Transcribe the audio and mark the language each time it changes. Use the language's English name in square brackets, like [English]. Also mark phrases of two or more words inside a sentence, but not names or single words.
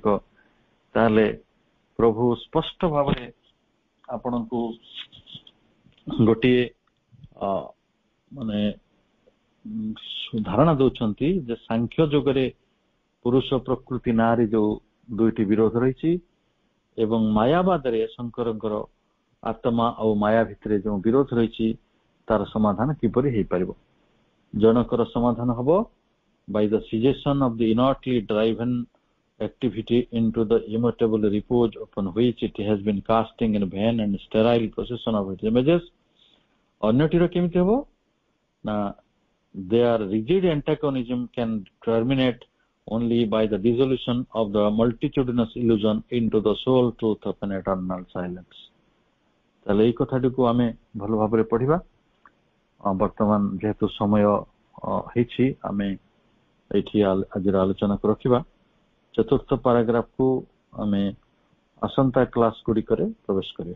[Odia] ତାହେଲେ ପ୍ରଭୁ ସ୍ପଷ୍ଟ ଭାବରେ ଆପଣଙ୍କୁ ଗୋଟିଏ ମାନେ ଧାରଣା ଦଉଛନ୍ତି ଯେ ସାଂଖ୍ୟ ଯୋଗରେ ପୁରୁଷ ପ୍ରକୃତି ନାଁରେ ଯୋଉ ଦୁଇଟି ବିରୋଧ ରହିଛି ଏବଂ ମାୟାବାଦରେ ଶଙ୍କରଙ୍କର ଆତ୍ମା ଆଉ ମାୟା ଭିତରେ ଯୋଉ ବିରୋଧ ରହିଛି, ତାର ସମାଧାନ କିପରି ହେଇପାରିବ। ଜଣକର ସମାଧାନ ହବ [English] by the cessation of the inertly driven activity into the immutable repose upon which it has been casting in vain and sterile possession of its images। [Odia] ଅନ୍ୟଟିର କେମିତି ହବ ନା [English] their rigid antagonism can terminate only by the dissolution of the multitudinous illusion into the sole truth of an eternal silence। [Odia] ତାହେଲେ ଏଇ କଥାଟିକୁ ଆମେ ଭଲ ଭାବରେ ପଢିବା। ବର୍ତ୍ତମାନ ଯେହେତୁ ସମୟ ହେଇଛି, ଆମେ ଏଇଠି ଆଜିର ଆଲୋଚନାକୁ ରଖିବା। ଚତୁର୍ଥ ପାରାଗ୍ରାଫକୁ ଆମେ ଆସନ୍ତା କ୍ଲାସ ଗୁଡିକରେ ପ୍ରବେଶ କରିବା।